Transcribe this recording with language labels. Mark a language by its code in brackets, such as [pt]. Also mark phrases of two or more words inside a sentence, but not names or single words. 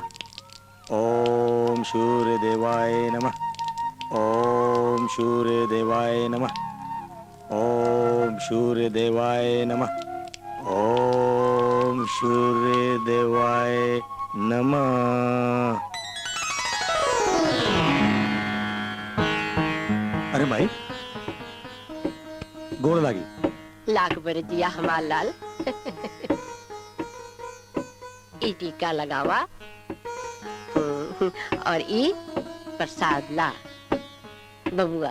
[sa] ओम सूर्यदेवाय नमः। ओम सूर्यदेवाय नमः। ओम सूर्यदेवाय नमः। ओम सूर्यदेवाय नमः। [bho] अरे भाई गोड़ लागी। लाख बर दिया हमार लाल। ई टीका लगावा और ई प्रसाद ला बबुआ।